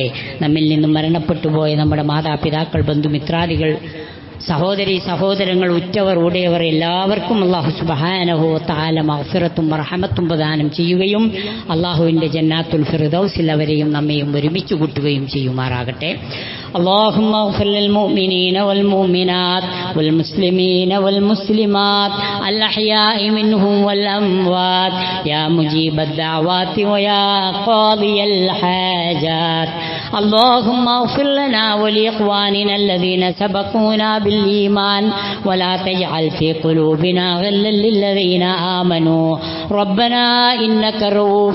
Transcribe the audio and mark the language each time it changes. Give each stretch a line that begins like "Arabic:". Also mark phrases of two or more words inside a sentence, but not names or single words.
Malayalam: നമ്മിൽ നിന്നും മരണപ്പെട്ടു പോയ നമ്മുടെ മാതാപിതാക്കൾ, ബന്ധുമിത്രാദികൾ, സഹോദരി സഹോദരങ്ങൾ, ഉറ്റവർ ഉടയവർ എല്ലാവർക്കും അല്ലാഹു
Arabic: سبحانه وتعالى
Malayalam: മഗ്ഫിറത്തും റഹ്മത്തും പ്രദാനം ചെയ്യുകയും അല്ലാഹുവിൻ്റെ ജന്നാത്തുൽ ഫിർദൗസിൽ അവരെയും നമ്മയും ഒരുമിച്ച് കൂട്ടുകയും ചെയ്യുമാറാകട്ടെ.
Arabic: اللهم اغفر للمؤمنين والمؤمنات والمسلمين والمسلمات الأحياء منهم والأموات يا مجيب الدعوات ويا قاضي الحاجات. اللهم اغفر لنا ولإخواننا الذين سبقونا بالإيمان ولا تجعل في قلوبنا غلا للذين آمنوا ربنا إنك رؤوف